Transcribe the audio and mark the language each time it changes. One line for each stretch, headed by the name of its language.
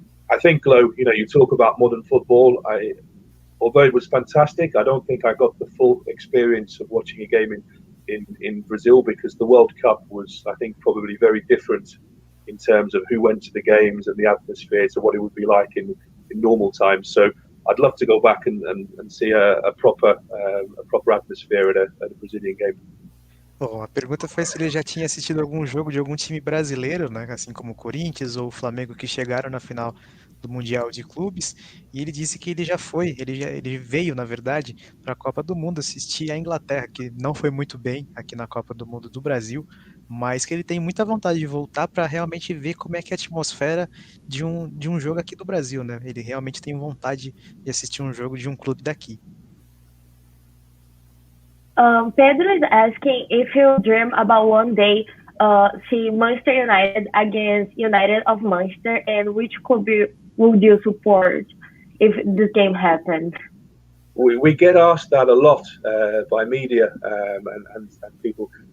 English: I think, Glo, you talk about modern football. Although it was fantastic, I don't think I got the full experience of watching a game in Brazil, because the World Cup was, I think, probably very different in terms of who went to the games and the atmosphere to what it would be like in normal times. So I'd love to go back and see a proper atmosphere at a Brazilian game.
Portuguese: Bom, a pergunta foi se ele já tinha assistido algum jogo de algum time brasileiro, né, assim como o Corinthians ou o Flamengo, que chegaram na final do Mundial de Clubes, e ele disse que ele já foi, ele veio, na verdade, para a Copa do Mundo assistir a Inglaterra, que não foi muito bem aqui na Copa do Mundo do Brasil, mas que ele tem muita vontade de voltar para realmente ver como é que é a atmosfera de um jogo aqui do Brasil, né? Ele realmente tem vontade de assistir um jogo de um clube daqui.
English: Pedro is asking if you dream about one day see Manchester United against United of Manchester, and which club would you support if this game happened? We get asked that a lot by media and people.